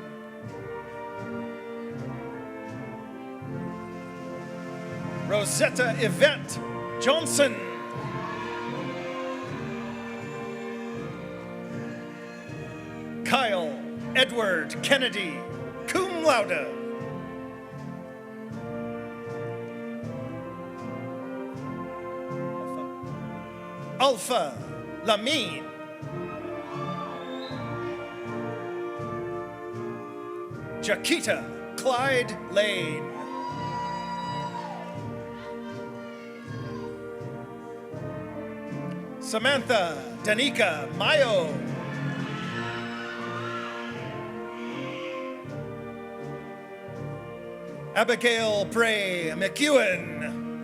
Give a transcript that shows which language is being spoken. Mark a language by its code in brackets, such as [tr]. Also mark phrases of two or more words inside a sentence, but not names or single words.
[en] Rosetta Yvette Johnson. Kyle Edward Kennedy, [la] cum laude. [en] Alpha Lamine. Jaquita Clyde Lane. Samantha Danica Mayo. Abigail Bray McEwen.